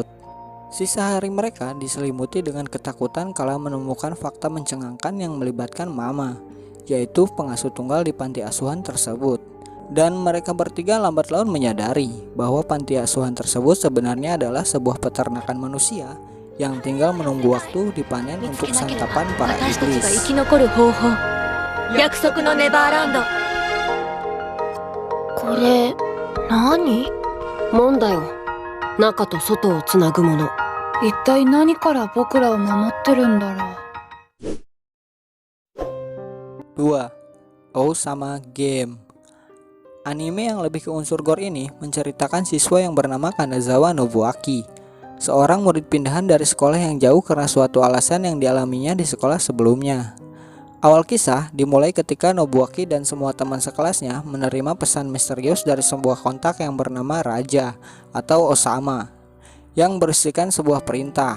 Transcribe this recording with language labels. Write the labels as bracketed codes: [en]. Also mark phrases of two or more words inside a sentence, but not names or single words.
[id] Sisa hari mereka diselimuti dengan ketakutan kala menemukan fakta mencengangkan yang melibatkan Mama, yaitu pengasuh tunggal di panti asuhan tersebut. Dan mereka bertiga lambat laun menyadari bahwa panti asuhan tersebut sebenarnya adalah sebuah peternakan manusia yang tinggal menunggu waktu dipanen untuk santapan para iblis. [ja] 約束のネバーランド。これ何？門だよ。中と外をつなぐもの。一体何から僕らを守ってるんだろう。 2. Osama Game. [id] Anime yang lebih ke unsur gore ini menceritakan siswa yang bernama Kanazawa Nobuaki, seorang murid pindahan dari sekolah yang jauh karena suatu alasan yang dialaminya di sekolah sebelumnya. Awal kisah dimulai ketika Nobuaki dan semua teman sekelasnya menerima pesan misterius dari sebuah kontak yang bernama Raja atau Osama yang berisikan sebuah perintah.